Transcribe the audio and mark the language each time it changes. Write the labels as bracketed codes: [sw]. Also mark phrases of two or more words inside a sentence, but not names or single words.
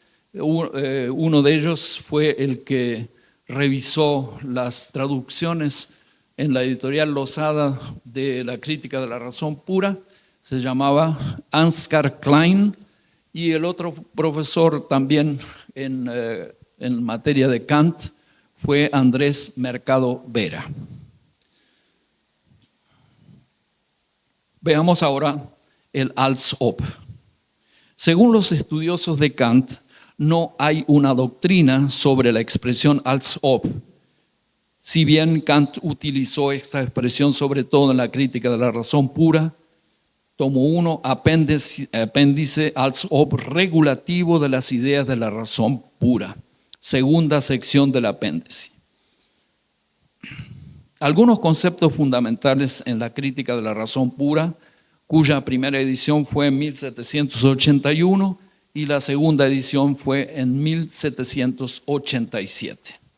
[es] Uno de ellos fue el que revisó las traducciones en la editorial Losada de la Crítica de la Razón Pura, se llamaba Ansgar Klein, y el otro profesor también en materia de Kant fue Andrés Mercado Vera. Veamos ahora el [de] als ob. [es] Según los estudiosos de Kant, no hay una doctrina sobre la expresión [de] als ob. [es] Si bien Kant utilizó esta expresión sobre todo en la Crítica de la Razón Pura, tomo 1, apéndice [de] als ob [es] regulativo de las ideas de la razón pura, segunda sección del apéndice. Algunos conceptos fundamentales en la Crítica de la Razón Pura, cuya primera edición fue en 1781 y la segunda edición fue en 1787.